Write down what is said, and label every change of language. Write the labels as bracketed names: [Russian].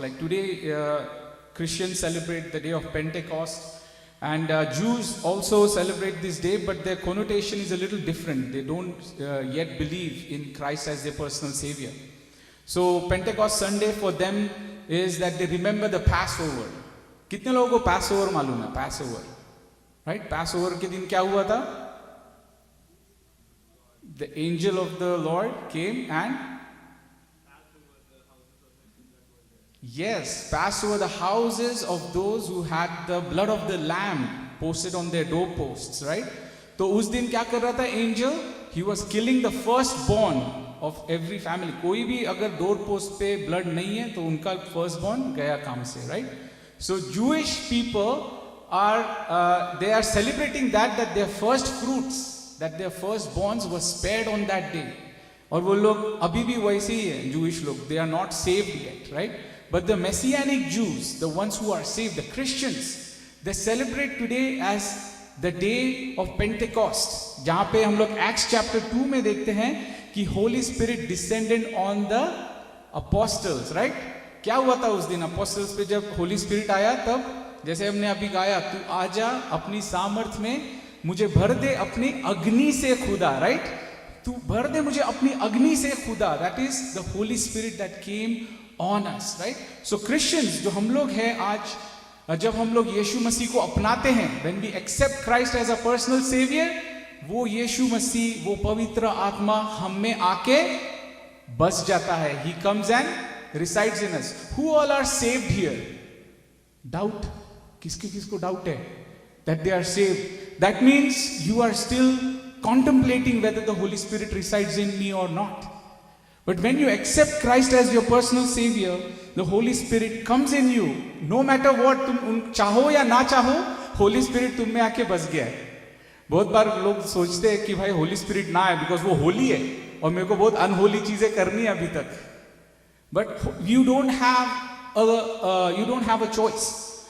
[English] Like today, Christians celebrate the day of Pentecost. And Jews also celebrate this day, but their connotation is a little different. They don't yet believe in Christ as their personal Savior. So Pentecost Sunday for them is that they remember the Passover. [Hindi] कितने लोगों को Passover मालूम है? [English] Passover, right? [Hindi] Passover के दिन क्या हुआ था? [English] The angel of the Lord came and yes, passed over the houses of those who had the blood of the lamb posted on their doorposts, right? [Hindi] तो उस दिन क्या कर रहा था [English] angel? he was killing the firstborn of every family. [Hindi] कोई भी अगर डोर पोस्ट पे ब्लड नहीं है तो उनका firstborn गया काम से, right? [English] So Jewish people are they are celebrating that their first fruits, that their firstborns were spared on that day. [Hindi] और वो लोग अभी भी वैसे ही है, Jewish लोग, [English] they are not saved yet, right? But the Messianic Jews, the ones who are saved, the Christians, they celebrate today as the day of Pentecost, [Hindi] जहाँ पे हम लोग Acts chapter 2 में देखते हैं कि [English] Holy Spirit descended on the apostles, right? [Hindi] क्या हुआ था उस दिन apostles पे जब Holy Spirit आया? तब जैसे हमने अभी गाया, तू आजा अपनी सामर्थ में मुझे भर दे अपनी अग्नि से खुदा, right? तू भर दे मुझे अपनी अग्नि से खुदा. [English] That is the Holy Spirit that came on us, right? [Hindi] So Christians जो हम लोग हैं आज, जब हम लोग यीशु मसीह को अपनाते हैं, [English] when we accept Christ as a personal savior, [Hindi] वो यीशु मसीह, वो पवित्र आत्मा हम में आके बस जाता है. [English] He comes and resides in us. Who all are saved here? Doubt. [Hindi] किसको डाउट है [English] that they are saved? That means you are still contemplating whether the Holy Spirit resides in me or not. But when you accept Christ as your personal savior, the Holy Spirit comes in you. No matter what, [Hindi] तुम चाहो या ना चाहो, Holy Spirit तुम में आके बस गया है. बहुत बार लोग सोचते हैं कि भाई Holy Spirit ना है because वो होली है और मेरे को बहुत अनहोली चीजें करनी है अभी तक. [English] But you don't have a choice.